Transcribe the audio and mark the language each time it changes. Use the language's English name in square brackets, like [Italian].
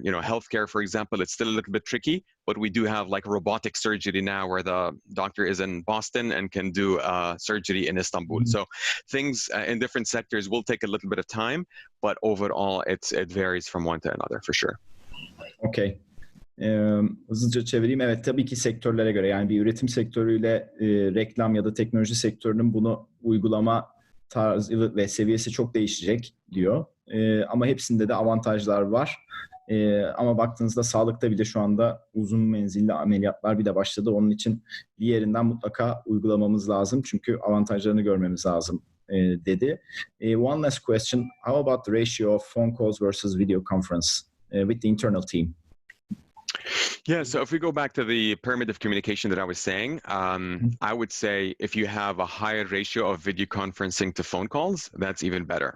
[English] Healthcare, for example, it's still a little bit tricky, but we do have like robotic surgery now where the doctor is in Boston and can do surgery in Istanbul. Mm-hmm. So things in different sectors will take a little bit of time, but overall it varies from one to another for sure. [Turkish] Okay. Hızlıca çevireyim. Evet, tabii ki sektörlere göre, yani bir üretim sektörüyle reklam ya da teknoloji sektörünün bunu uygulama tarzı ve seviyesi çok değişecek diyor. Ama hepsinde de avantajlar var. Ama baktığınızda sağlıkta bile şu anda uzun menzilli ameliyatlar bile başladı. Onun için bir yerinden mutlaka uygulamamız lazım. Çünkü avantajlarını görmemiz lazım dedi. [English] One last question. How about the ratio of phone calls versus video conference with the internal team? Yeah, so if we go back to the pyramid of communication that I was saying, I would say if you have a higher ratio of video conferencing to phone calls, that's even better.